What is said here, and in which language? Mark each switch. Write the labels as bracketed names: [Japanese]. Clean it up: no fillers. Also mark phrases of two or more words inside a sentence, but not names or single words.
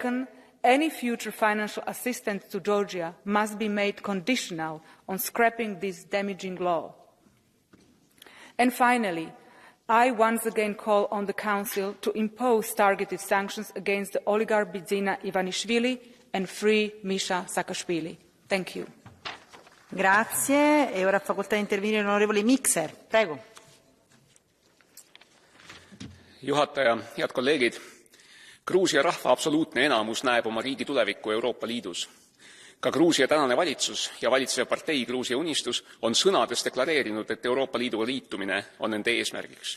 [English] Second, any future financial assistance to Georgia must be made conditional on scrapping this damaging law. And finally, I once again call on the Council to impose targeted sanctions against the oligarch Bidzina Ivanishvili and free Misha Saakashvili. Thank you. [Italian] Grazie. E ora facoltà di intervenire l'onorevole Mikser. Prego. [Estonian] Juhataja, head kolleegid. Gruusia rahva absoluutne enamus näeb oma riigi tulevikku Euroopa Liidus. Ka Gruusia tänane valitsus ja valitsev partei Gruusia Unistus on sõnades deklareerinud, et Euroopa Liiduga liitumine on nende eesmärgiks.